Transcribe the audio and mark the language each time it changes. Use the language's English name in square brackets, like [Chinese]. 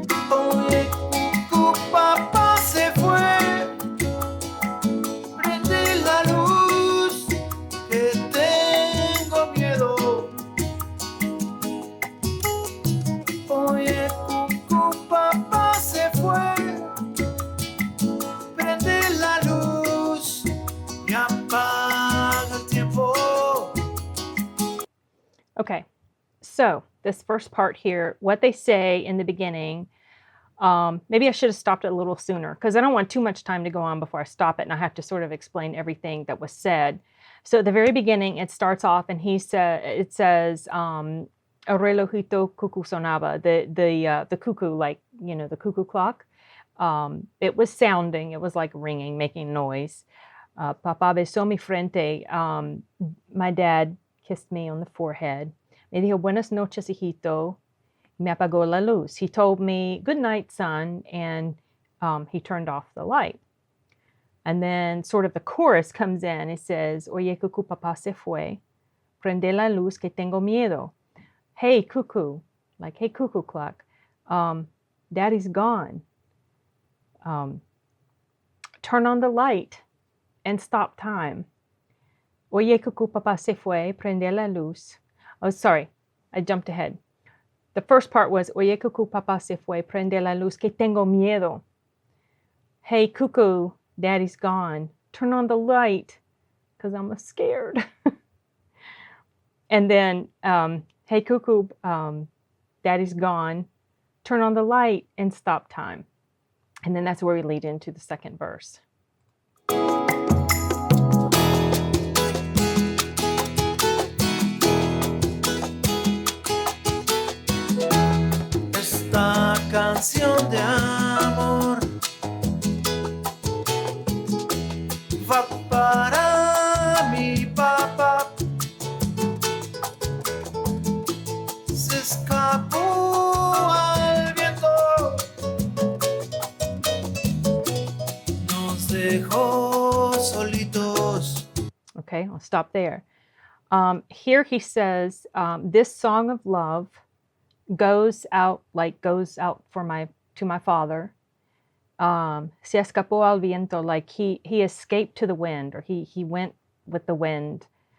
[Spanish] Oye, Cucú, papá se fue. Prende la luz, que tengo miedo. Oye, Cucú, papá se fue. Prende la luz y apaga el tiempo. [English] Okay, so this first part here, what they say in the beginning, maybe I should have stopped it a little sooner because I don't want too much time to go on before I stop it and I have to sort of explain everything that was said. So at the very beginning, it starts off and it says, [Spanish] El relojito cucú sonaba, [English] the cuckoo, like, the cuckoo clock. It was sounding, it was like ringing, making noise. [Spanish] Papá besó mi frente. [English] My dad kissed me on the forehead. [Spanish] Me dijo buenas noches, hijito. Me apagó la luz. [English] He told me, good night, son, and he turned off the light. And then sort of the chorus comes in. [Spanish] It says, Oye, Cucú, papá se fue. Prende la luz que tengo miedo. [English] Hey, cuckoo, like, hey, cuckoo clock, daddy's gone. turn on the light and stop time. [Spanish] Oye, Cucú, papá se fue, prende la luz. [English] Oh, sorry, I jumped ahead. The first part was, [Spanish] Oye, Cucú, papá se fue, prende la luz, que tengo miedo. [English] Hey, Cucú, daddy's gone. Turn on the light, because I'm scared. And then, hey, Cucú, daddy's gone. Turn on the light and stop time. And then that's where we lead into the second verse. [Spanish] Esta canción de amor va para mi papá. Se escapó al viento, nos dejó solitos. [English] Okay, I'll stop there. Here he says, this song of love goes out to my father. [Spanish] Se escapó al viento, [English] like he escaped to the wind, or he went with the wind.